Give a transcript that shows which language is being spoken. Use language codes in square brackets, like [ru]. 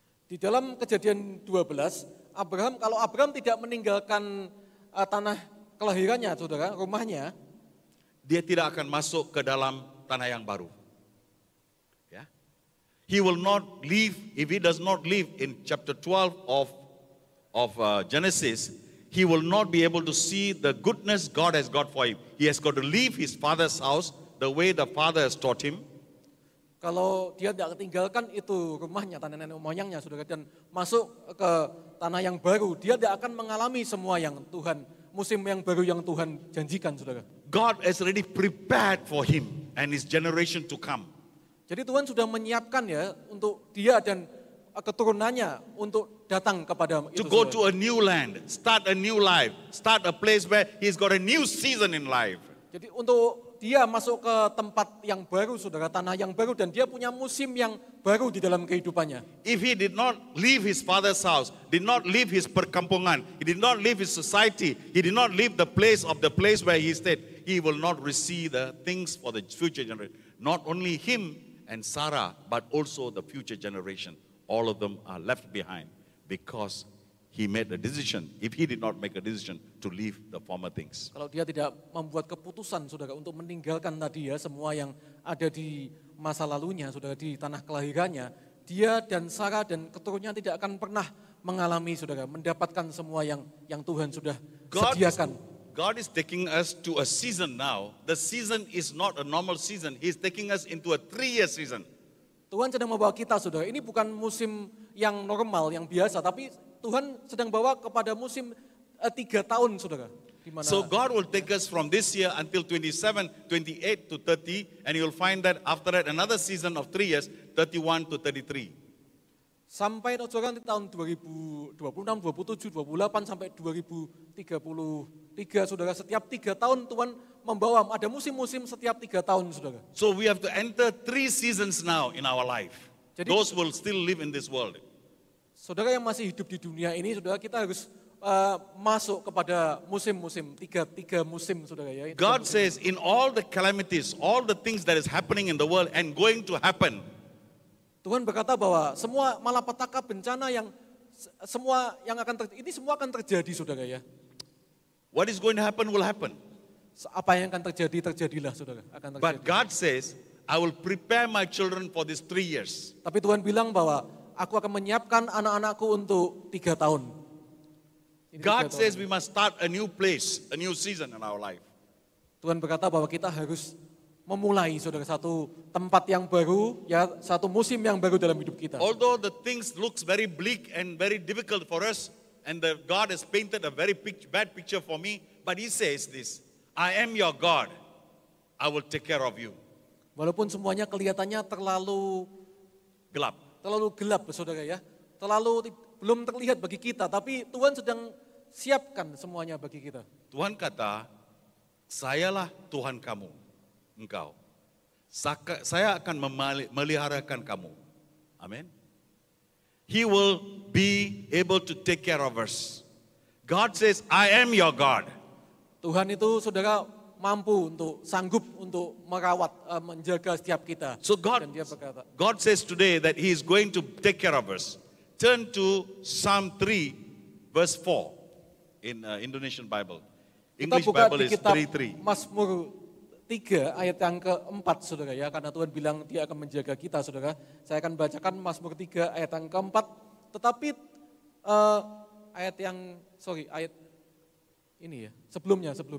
[id] Di dalam Kejadian 12, kalau Abraham tidak meninggalkan tanah kelahirannya saudara, rumahnya, dia tidak akan masuk ke dalam tanah yang baru. Ya. [en] He will not leave, if he does not live in chapter 12 of Genesis, he will not be able to see the goodness God has got for him. He has got to leave his father's house the way the father has taught him. [id] Kalau dia tidak tinggalkan itu rumahnya, tanah nenek moyangnya saudara, dan masuk ke tanah yang baru, dia tidak akan mengalami semua yang Tuhan, musim yang baru yang Tuhan janjikan saudara. [en] God has already prepared for him and his generation to come. [id] Jadi Tuhan sudah menyiapkan ya untuk dia dan keturunannya untuk datang kepada itu. [en] To go [id] saudara. [en] to a new land, start a new life, start a place where he's got a new season in life. [id] Jadi untuk dia masuk ke tempat yang baru saudara, tanah yang baru, dan dia punya musim yang baru di dalam kehidupannya. [en] If he did not leave his father's house, did not leave his perkampungan, he did not leave his society, he did not leave the place where he stayed, he will not receive the things for the future generation. Not only him and Sarah, but also the future generation. All of them are left behind because he made a decision. If he did not make a decision to leave the former things. [id] Kalau dia tidak membuat keputusan saudara untuk meninggalkan tadi ya semua yang ada di masa lalunya saudara, di tanah kelahirannya, dia dan Sarah dan keturunannya tidak akan pernah mengalami saudara, mendapatkan semua yang Tuhan sudah sediakan. [en] God is taking us to a season now. The season is not a normal season. He's taking us into a 3-year season. [id] Tuhan sedang membawa kita saudara, ini bukan musim yang normal, yang biasa, tapi Tuhan sedang bawa kepada musim 3 tahun saudara. [en] So God will take us from this year until 27, 28 to 30, and you will find that after that another season of 3 years, 31 to 33. [id] Sampai saudara nanti tahun 2026, 27, 28 sampai 2033 saudara, setiap 3 tahun Tuhan membawa, ada musim-musim setiap 3 tahun saudara. [en] So we have to enter 3 seasons now in our life. [id] Jadi, [en] those will still live in this world. [id] Saudara yang masih hidup di dunia ini, saudara, kita harus masuk kepada musim-musim, tiga musim saudara ya. [en] God says in all the calamities, all the things that is happening in the world and going to happen, [id] Tuhan berkata bahwa semua malapetaka, bencana yang semua yang ini semua akan terjadi saudara ya. [en] What is going to happen will happen. [id] Apa yang akan terjadi, terjadilah saudara, akan terjadi. [en] But God says, I will prepare my children for these 3 years. [id] Tapi Tuhan bilang bahwa aku akan menyiapkan anak-anakku untuk 3 tahun. [en] God says we must start a new place, a new season in our life. [id] Tuhan berkata bahwa kita harus memulai saudara satu tempat yang baru, ya satu musim yang baru dalam hidup kita. [en] Although the things looks very bleak and very difficult for us, and God has painted a very bad picture for me, but He says this, I am your God, I will take care of you. [id] Walaupun semuanya kelihatannya terlalu gelap saudara ya, belum terlihat bagi kita, tapi Tuhan sedang siapkan semuanya bagi kita. Tuhan kata, sayalah Tuhan kamu, engkau. Saya akan memeliharakan kamu. Amin. [en] He will be able to take care of us. God says, I am your God. [id] Tuhan itu saudara mampu sanggup untuk merawat, menjaga setiap kita. [en] So God says today that He is going to take care of us. Turn to Psalm 3 verse 4 in Indonesian Bible. English Bible is 3:3. [id] Mazmur 3 ayat yang keempat, saudara ya, karena Tuhan bilang dia akan menjaga kita, saudara. Saya akan bacakan Mazmur 3 ayat yang keempat, tetapi ayat ini ya, sebelumnya.